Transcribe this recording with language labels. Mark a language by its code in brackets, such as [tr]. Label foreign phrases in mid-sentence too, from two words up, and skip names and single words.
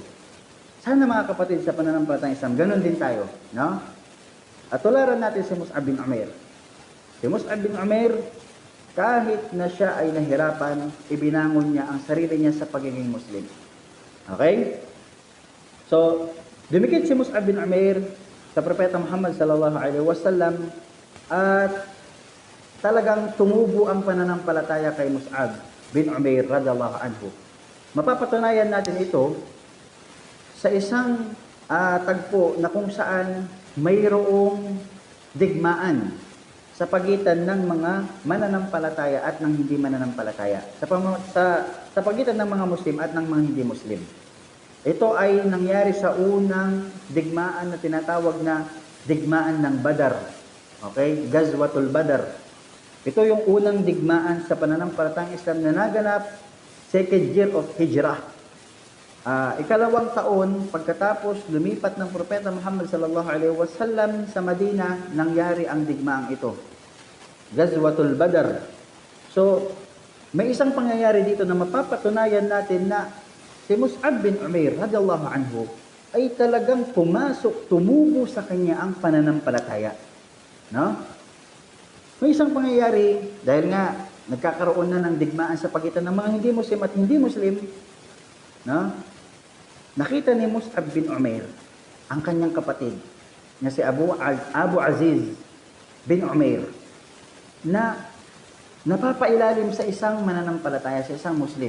[tl] Sana mga kapatid sa pananampalatayang Islam, ganun din tayo. No? At tularan natin si Mus'ab bin Umair. Si Mus'ab bin Umair, kahit na siya ay nahirapan, ibinangon niya ang sarili niya sa pagiging Muslim. Okay? So, dumikit si Mus'ab bin Umair sa Propeta Muhammad [ar] صلى الله عليه وسلم [tl] at talagang tumubo ang pananampalataya kay Mus'ab bin Umair [ar] رضي الله عنه. [tl] Mapapatunayan natin ito sa isang tagpo na kung saan mayroong digmaan sa pagitan ng mga mananampalataya at ng hindi mananampalataya. Sa pagitan ng mga Muslim at ng mga hindi Muslim. Ito ay nangyari sa unang digmaan na tinatawag na digmaan ng Badar. [ar] Okay? غزوة بدر. [tl] Ito yung unang digmaan sa pananampalatayang Islam na naganap [en] second year of Hijrah. [tl] Ikalawang taon pagkatapos lumipat ng Propeta Muhammad [ar] صلى الله عليه وسلم [tl] sa Madina, nangyari ang digmaang ito. [ar] غزوة بدر. [tl] So, may isang pangyayari dito na mapapatunayan natin na si Mus'ab bin Umair [ar] رضي الله عنه [tl] ay talagang pumasok, tumubo sa kanya ang pananampalataya. No? May isang pangyayari dahil nga nagkakaroon na ng digmaan sa pagitan ng mga hindi Muslim at hindi Muslim. No? Nakita ni Mus'ab bin Umair ang kanyang kapatid na si Abu Aziz bin Umair na napapailalim sa isang mananampalataya, sa isang Muslim.